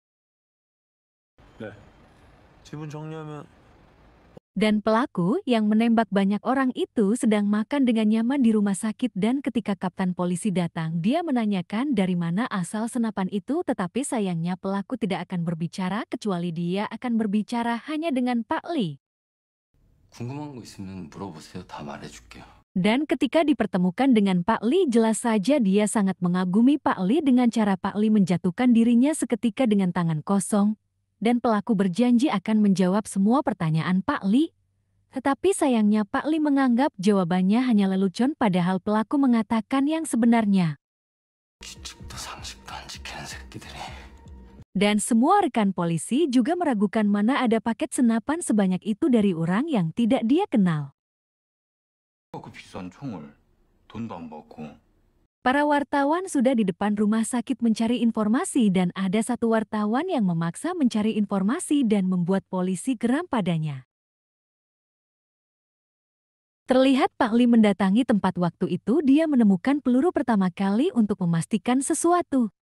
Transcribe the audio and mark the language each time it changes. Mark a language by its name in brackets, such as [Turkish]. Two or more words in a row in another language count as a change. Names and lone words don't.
[Indonesian] Dan pelaku yang menembak banyak orang itu sedang makan dengan nyaman di rumah sakit dan ketika kapten polisi datang dia menanyakan dari mana asal senapan itu tetapi sayangnya pelaku tidak akan berbicara kecuali dia akan berbicara hanya dengan Pak Li. [Korean] 궁금한 거 있으면 물어보세요. 다 말해줄게요. [Indonesian] Dan ketika dipertemukan dengan Pak Li jelas saja dia sangat mengagumi Pak Li dengan cara Pak Li menjatuhkan dirinya seketika dengan tangan kosong. Dan pelaku berjanji akan menjawab semua pertanyaan Pak Li. Tetapi sayangnya Pak Li menganggap jawabannya hanya lelucon padahal pelaku mengatakan yang sebenarnya. [Korean] 규칙도 상식도 안 지키는 새끼들이. [Indonesian] Dan semua rekan polisi juga meragukan mana ada paket senapan sebanyak itu dari orang yang tidak dia kenal. [Korean] 그 비싼 총을 돈도 안 받고. [Indonesian] Para wartawan sudah di depan rumah sakit mencari informasi dan ada satu wartawan yang memaksa mencari informasi dan membuat polisi geram padanya. Terlihat Pak Li mendatangi tempat waktu itu dia menemukan peluru pertama kali untuk memastikan sesuatu.